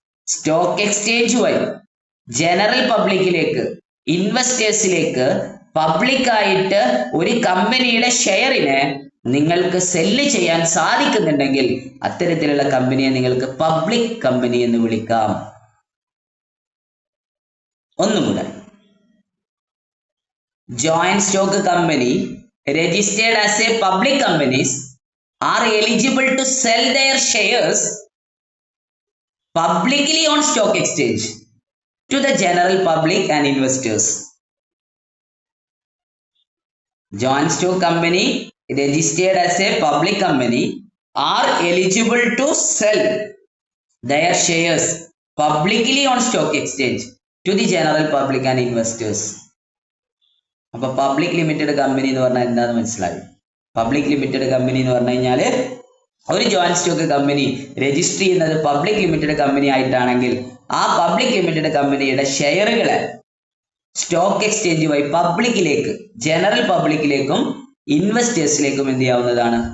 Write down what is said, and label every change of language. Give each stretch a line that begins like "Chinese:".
Malayalam: Stock exchange വഴി general പബ്ലിക്കിലേക്ക്, ഇൻവെസ്റ്റേഴ്സിലേക്ക് public ആയിട്ട് ഒരു കമ്പനിയുടെ ഷെയറിനെ നിങ്ങൾക്ക് സെല്ല് ചെയ്യാൻ സാധിക്കുന്നുണ്ടെങ്കിൽ അത്തരത്തിലുള്ള കമ്പനിയെ നിങ്ങൾക്ക് പബ്ലിക് കമ്പനി എന്ന് വിളിക്കാം.
English: ഒന്നുകൂടെ, joint stock company registered as a public companies are eligible to sell their shares publicly on stock exchange to the general public and investors. Joint stock company registered as a public company are eligible to sell their shares publicly on stock exchange to the general public and investors.
Malayalam: അപ്പൊ public limited company എന്ന് പറഞ്ഞാൽ എന്താന്ന് മനസ്സിലായി? Public limited company എന്ന് പറഞ്ഞു കഴിഞ്ഞാൽ ഒരു joint stock company register ചെയ്യുന്നത് പബ്ലിക് ലിമിറ്റഡ് കമ്പനി ആയിട്ടാണെങ്കിൽ ആ പബ്ലിക് ലിമിറ്റഡ് കമ്പനിയുടെ ഷെയറുകളെ സ്റ്റോക്ക് എക്സ്ചേഞ്ച് വഴി പബ്ലിക്കിലേക്ക്, ജനറൽ പബ്ലിക്കിലേക്കും ഇൻവെസ്റ്റേഴ്സിലേക്കും എന്ത് ചെയ്യാവുന്നതാണ്?